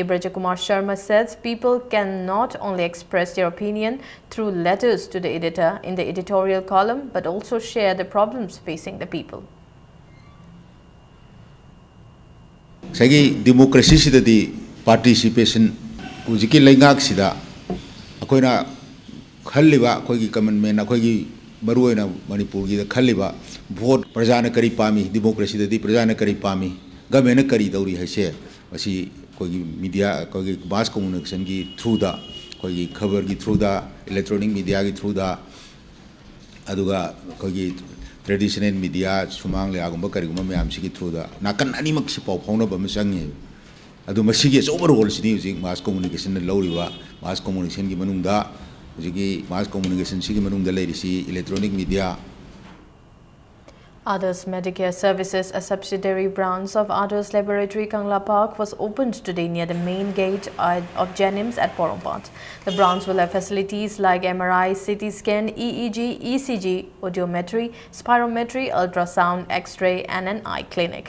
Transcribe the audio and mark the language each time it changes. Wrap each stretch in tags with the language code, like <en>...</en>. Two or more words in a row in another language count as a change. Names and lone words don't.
<en>Brajakumar Sharma says people can not only express their opinion through letters to the editor in the editorial column but also share the problems facing the people.</en> <mni>Sagi democracy sida di participation ujiki laingak sida akoina khalliba akoigi</mni> <en>common man</en> <mni>akoigi maruina Manipur gi khalliba vote prajana kari pami democracy di prajana kari pami government kari dauri haise asi kogi media kogi</mni> <en>mass communication</en> <mni>gi through da kogi khabar gi through da</mni> <en>electronic media</en> <mni>gi through da aduga kogi</mni> <en>traditional media</en> <mni>sumang le agumba kari gumba mayam sigi through da nakan ani mak si pau phona ba masangi adu masigi overall sidi</mni> <en>using mass communication</en> <mni>na lawriwa</mni> <en>mass communication</en> <mni>gi manungda usigi</mni> <en>mass communication</en> <mni>sigi manungda leirisi</mni> <en>electronic media. Others Medicare Services, a subsidiary branch of Others Laboratory Kangla Park, was opened today near the main gate of Jenims at Porompat. The branch will have facilities like MRI, CT scan, EEG, ECG, audiometry, spirometry, ultrasound, X-ray and an eye clinic.</en>